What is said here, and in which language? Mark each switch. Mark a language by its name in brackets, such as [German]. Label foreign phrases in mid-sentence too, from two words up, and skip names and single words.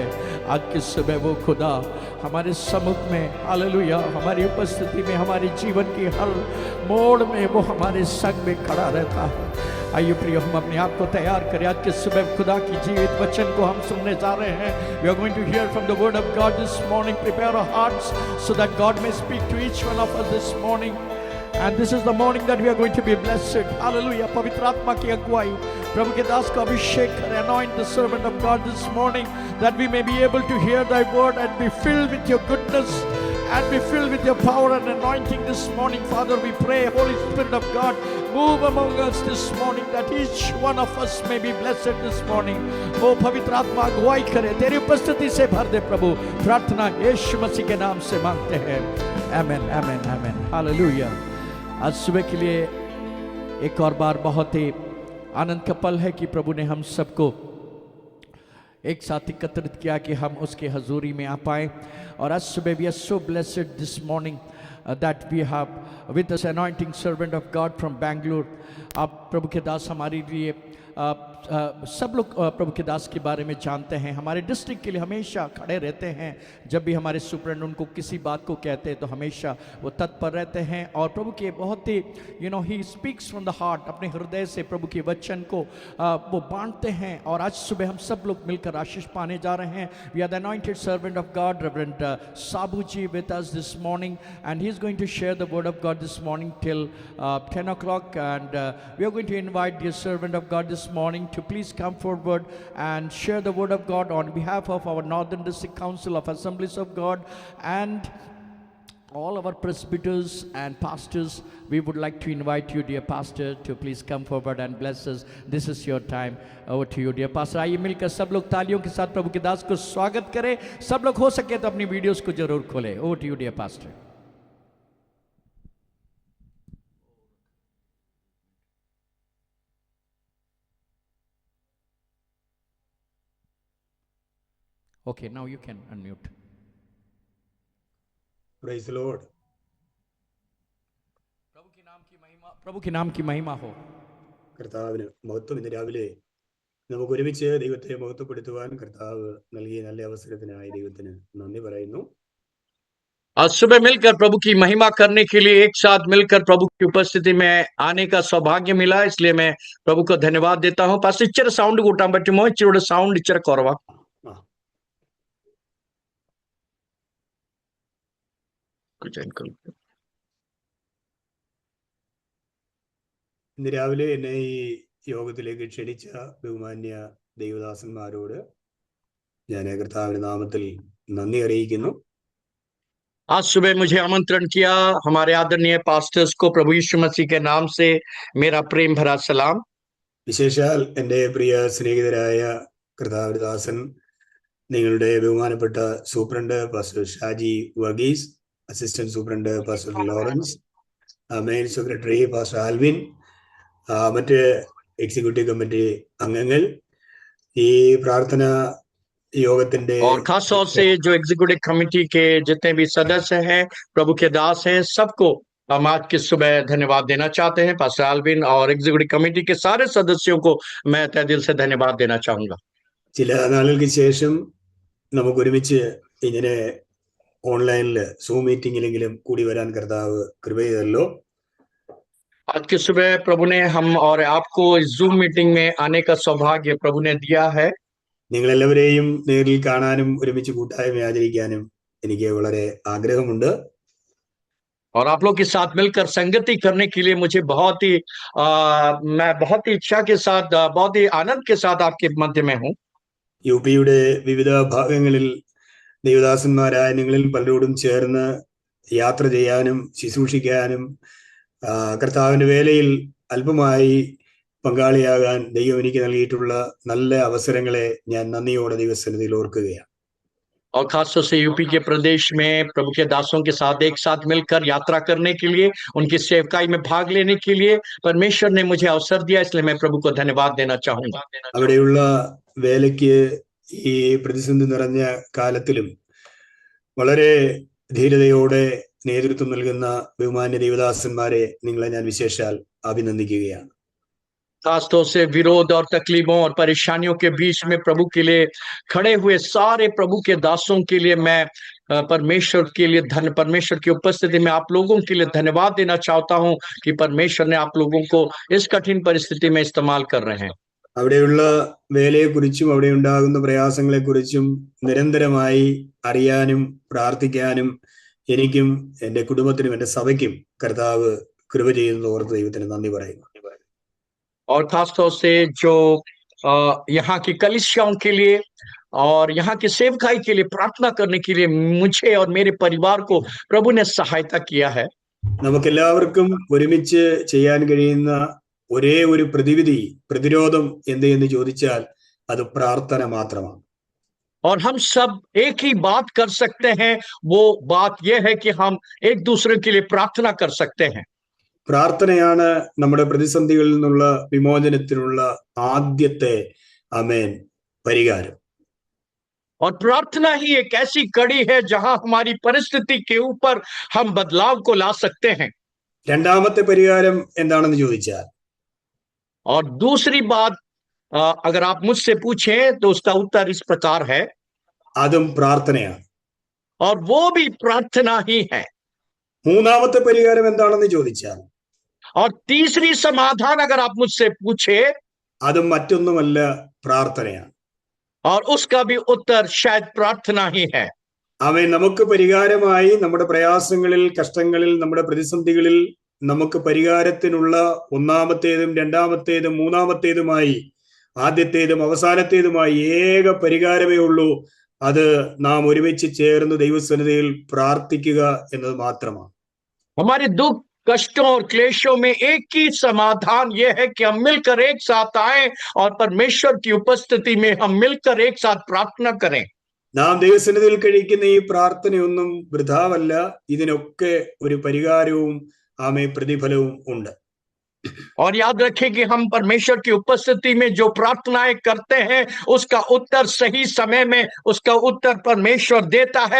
[Hindi] आज की सुबह वो खुदा हमारे सम्मुख में, हालेलुया, हमारी उपस्थिति में, हमारे जीवन की हर मोड़ में वो हमारे संग में खड़ा रहता है। आइए प्रिय हम अपने आप को तैयार करें। आज के सुबह खुदा की जीवित वचन को हम सुनने जा रहे हैं। [English] We are going to hear from the word of God this morning. Prepare our hearts so that God may speak to each one of us this morning. And this is the morning that we are going to be blessed. Hallelujah. [Hindi] पवित्र आत्मा की अगुवाई प्रभु के दास को अभिषेक करें. [English] Anoint the servant of God this morning that we may be able to hear thy word and be filled with your goodness and be filled with your power and anointing this morning. Father, we pray, Holy Spirit of God, move among us this morning that each one of us may be blessed this morning. [Hindi] Oh पवित्र आत्मा अगुवाई करे, तेरी उपस्थिति से भर दे प्रभु. प्रार्थना यीशु मसीह के नाम से मांगते हैं. आमेन, आमेन, आमेन. हालेलुया. आज सुबह के लिए एक और बार बहुत ही आनंद का पल है कि प्रभु ने हम सबको एक साथ एकत्रित किया कि हम उसके हजूरी में आ पाए. और आज सुबह [English] we are so blessed this morning that we have with us anointing servant of God from Bangalore. [Hindi] आप प्रभु के दास हमारे लिए सब लोग प्रभु के दास के बारे में जानते हैं. हमारे डिस्ट्रिक्ट के लिए हमेशा खड़े रहते हैं. जब भी हमारे सुपरिटेंडेंट उनको किसी बात को कहते हैं तो हमेशा वो तत्पर रहते हैं. और प्रभु के बहुत ही ही [English] speaks from the heart, [Hindi] अपने हृदय से प्रभु के वचन को वो बांटते हैं. और आज सुबह हम सब लोग मिलकर आशीष पाने जा रहे हैं. [English] we are the anointed servant of God Reverend Sabu ji with us this morning and he is going to share the word of God this morning till 10 o'clock. And we are going to invite the servant of God this morning to please come forward and share the word of God on behalf of our Northern District Council of Assemblies of God and all our presbyters and pastors. We would like to invite you, dear pastor, to please come forward and bless us. This is your time. Over to you, dear pastor. [Hindi] आइए मिलकर सब लोग तालियों के साथ प्रभु के दास को स्वागत करें. सब लोग हो सके तो अपनी वीडियोस को जरूर खोलें. [English] Over to you, dear pastor. Okay, now you can unmute. Praise the Lord. [Hindi] प्रभु के नाम की महिमा हो. [Malayalam] കർത്താവിന് മഹത്വം. ഇന്ന് രാവിലെ നമുക്ക് ഒരുമിച്ച് ദൈവത്തെ മഹത്വപ്പെടുത്തുവാൻ കർത്താവ് നൽകിയ നല്ല അവസരത്തിനായി ദൈവത്തിന് നന്ദി പറയുന്നു. [Hindi] आज सुबह मिलकर प्रभु की महिमा करने के लिए एक साथ मिलकर प्रभु की उपस्थिति में आने का सौभाग्य मिला, इसलिए मैं प्रभु को धन्यवाद देता हूं. [Malayalam] പാസ്റ്റർ ഇച്ചിരി സൗണ്ട് കൂട്ടാൻ പറ്റുമോ? ഇച്ചിരി സൗണ്ട് ഇച്ചിരി കുറവാ. ഇന്ന് രാവിലെ എന്നെ ഈ യോഗത്തിലേക്ക് ക്ഷണിച്ച ബഹുമാന്യ ദൈവദാസന്മാരോട് ഞാൻ കർത്താവിന്റെ നാമത്തിൽ നന്ദി അറിയിക്കുന്നു. [Hindi] आज सुबह मुझे आमंत्रण किया हमारे आदरणीय पास्टर्स को प्रभु यीशु मसीह के नाम से मेरा प्रेम भरा सलाम. [Malayalam] വിശേഷാൽ എൻ്റെ പ്രിയ സ്നേഹിതരായ കർത്താവിന്റെ ദാസൻ, നിങ്ങളുടെ ബഹുമാനപ്പെട്ട സൂപ്രണ്ട് പാസ്റ്റർ ഷാജി വർഗീസ്, [English] assistant superintendent [Malayalam] പാസ്റ്റർ ലോറൻസ്, [English] main secretary [Malayalam] പാസ്റ്റർ ആൽവിൻ, മറ്റ് [English] executive committee [Malayalam] അംഗങ്ങൾ, ഈ പ്രാർത്ഥന യോഗത്തിന്റെ [Hindi] और खास तौर से जो [English] executive committee [Hindi] के जितने भी सदस्य हैं, प्रभु के दास हैं, सबको हम आज की सुबह धन्यवाद देना चाहते हैं. पास्टर आल्विन और [English] executive committee [Hindi] के सारे सदस्यों को मैं तहे दिल से धन्यवाद देना चाहूंगा. [Malayalam] ചില നാളുകൾക്ക് ശേഷം നമുക്ക് ഒരുമിച്ച് ഇങ്ങനെ ഓൺലൈനിൽ സൂം മീറ്റിംഗിലെങ്കിലും കൂടി വരാൻ കർത്താവ് കൃപ ചെയ്തല്ലോ. [Hindi] आज की सुबह प्रभु ने हम और आपको जूम मीटिंग में आने का सौभाग्य प्रभु ने दिया है. [Malayalam] നിങ്ങളെല്ലാവരെയും നേരിൽ കാണാനും ഒരുമിച്ച് കൂട്ടായ്മ ആചരിക്കാനും എനിക്ക് വളരെ ആഗ്രഹമുണ്ട്. [Hindi] और आप लोग के साथ मिलकर संगति करने के लिए मुझे मैं बहुत ही इच्छा के साथ, बहुत ही आनंद के साथ आपके मध्य में हूँ. [Malayalam] യുപിയുടെ വിവിധ ഭാഗങ്ങളിൽ ദൈവദാസന്മാരായ നിങ്ങളിൽ പലരോടും ചേർന്ന് യാത്ര ചെയ്യാനും ശുശ്രൂഷിക്കാനും കർത്താവിന്റെ വേലയിൽ അല്പമായി പങ്കാളിയാകാൻ ദൈവം എനിക്ക് നൽകിയിട്ടുള്ള നല്ല അവസരങ്ങളെ ഞാൻ നന്ദിയോടെ ദൈവസന്നിധിയിൽ ഓർക്കുകയാണ്. [Hindi] और खासतौर से यूपी के प्रदेश में प्रभु के दासों के साथ एक साथ मिलकर यात्रा करने के लिए, उनकी सेवकाई में भाग लेने के लिए परमेश्वर ने मुझे अवसर दिया, इसलिए मैं प्रभु को धन्यवाद देना चाहूंगा. [Malayalam] അവിടെയുള്ള വേലയ്ക്ക് ഈ പ്രതിസന്ധി നിറഞ്ഞ കാലത്തിലും വളരെ ധീരതയോടെ നേതൃത്വം നൽകുന്ന ബഹുമാന്യ ദൈവദാസന്മാരെ നിങ്ങളെ ഞാൻ വിശേഷാൽ അഭിനന്ദിക്കുകയാണ്. [Hindi] खासतौर से विरोध और तकलीफों और परेशानियों के बीच में प्रभु के लिए खड़े हुए सारे प्रभु के दासों के लिए मैं परमेश्वर की उपस्थिति में आप लोगों के लिए धन्यवाद देना चाहता हूं कि परमेश्वर ने आप लोगों को इस कठिन परिस्थिति में इस्तेमाल कर रहे हैं. [Malayalam] അവിടെയുള്ള വേലയെക്കുറിച്ചും അവിടെ ഉണ്ടാകുന്ന പ്രയാസങ്ങളെക്കുറിച്ചും നിരന്തരമായി അറിയാനും പ്രാർത്ഥിക്കാനും എനിക്കും എൻ്റെ കുടുംബത്തിനും എൻ്റെ സഭയ്ക്കും കർത്താവ് കൃപ ചെയ്യുന്നത് ഓർത്ത് ദൈവത്തിന് നന്ദി പറയുന്നു. [Hindi] और खास तौर से जो यहाँ की कलीसियाओं के लिए और यहाँ की सेवकाई के लिए प्रार्थना करने के लिए मुझे और मेरे परिवार को प्रभु ने सहायता किया है. [Malayalam] നമുക്കെല്ലാവർക്കും ഒരുമിച്ച് ചെയ്യാൻ കഴിയുന്ന ഒരേ ഒരു പ്രതിരോധം എന്ന് ചോദിച്ചാൽ അത് പ്രാർത്ഥന മാത്രമാണ്. [Hindi] और हम सब एक ही बात कर सकते हैं, वो बात यह है कि हम एक दूसरे के लिए प्रार्थना कर सकते हैं. [Malayalam] പ്രാർത്ഥനയാണ് നമ്മുടെ പ്രതിസന്ധികളിൽ നിന്നുള്ള വിമോചനത്തിനുള്ള ആദ്യത്തെ ആമേൻ പരിഹാരം. [Hindi] और प्रार्थना ही एक ऐसी कड़ी है जहां हमारी परिस्थिति के ऊपर हम बदलाव को ला सकते हैं. [Malayalam] രണ്ടാമത്തെ പരിഹാരം എന്താണെന്ന് ചോദിച്ചാൽ, [Hindi] और दूसरी बात अगर आप मुझसे पूछें तो उसका उत्तर इस प्रकार है, [Malayalam] അതും പ്രാർത്ഥനയാണ്. [Hindi] और वो भी प्रार्थना ही है. [Malayalam] മൂന്നാമത്തെ പരിഹാരം എന്താണെന്ന് ചോദിച്ചാൽ, [Hindi] और तीसरी समाधान अगर आप मुझसे पूछे, [Malayalam] അതും മറ്റൊന്നുമല്ല, പ്രാർത്ഥനയാണ്. [Hindi] और उसका भी उत्तर शायद प्रार्थना ही है. [Malayalam] അവൻ നമുക്ക് പരിഹാരമായി നമ്മുടെ പ്രയാസങ്ങളിൽ, കഷ്ടങ്ങളിൽ, നമ്മുടെ പ്രതിസന്ധികളിൽ നമുക്ക് പരിഹാരത്തിനുള്ള ഒന്നാമത്തേതും രണ്ടാമത്തേതും മൂന്നാമത്തേതുമായി ആദ്യത്തേതും അവസാനത്തേതുമായി ഏക പരിഹാരമേ ഉള്ളൂ. അത് നാം ഒരുമിച്ച് ചേർന്ന് ദൈവസന്നിധിയിൽ പ്രാർത്ഥിക്കുക എന്നത് മാത്രമാണ്. [Hindi] हमारे दुख, कष्टों और क्लेशों में एक ही समाधान यह है कि हम मिलकर एक साथ आएं और परमेश्वर की उपस्थिति में हम मिलकर एक साथ प्रार्थना करें. [Malayalam] നാം ദൈവസന്നിധിയിൽ കഴിക്കുന്ന ഈ പ്രാർത്ഥനയൊന്നും വൃഥാവല്ല. ഇതിനൊക്കെ ഒരു പരിഹാരവും പ്രതിഫലവും ഉണ്ട്. [Hindi] और याद रखें कि हम परमेश्वर की उपस्थिति में जो प्रार्थनाएं करते हैं उसका उत्तर सही समय में उसका उत्तर परमेश्वर देता है.